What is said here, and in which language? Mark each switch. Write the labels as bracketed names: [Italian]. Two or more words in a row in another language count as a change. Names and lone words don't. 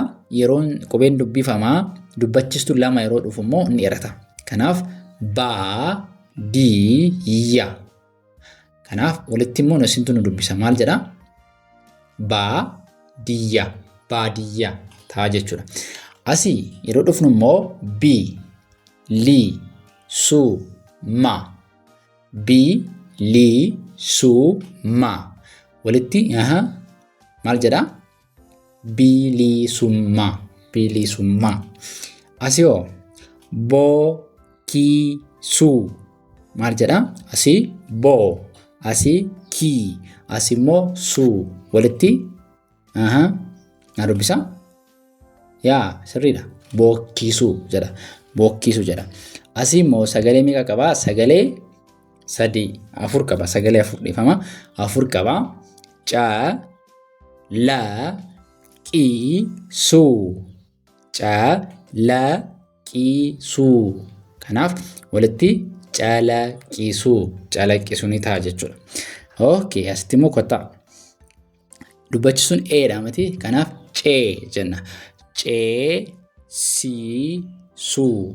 [Oromo] Yeroo qubeen dubbifamaa dubbachistu lama yeroo dhufu immoo ni dheerata. Kanaaf baa di ya. Kanaaf walitti immoo isintu nu dubbisa maal jedha? Baadiyyaa. Baadiyyaa ta'a jechuudha. Asii yeroo dhufnu immoo bi li su ma. Bi li su ma. Walitti maal jedha? Bilisummaa. Bilisummaa. Asii boo kii suu. Maal jedha? Asii boo. Asii kii. Asii immoo suu. Walitti na dubbisa? Yaa sirriidha. Bookkiisuu jedha. Bookkiisuu jedha. Asii immoo sagalee meeqa qaba? Sagalee sadii afur qaba. Sagalee afur dhiifama. Afur qaba. Ca la qii suu. Ca la qii suu. Kanaaf walitti calaqqisuu. Calaqqisuu ni ta'a jechuudha. Okay, asitti immoo kottaa. Dubbachisuun eedha miti. Kanaaf cee jenna. Cee sii suu.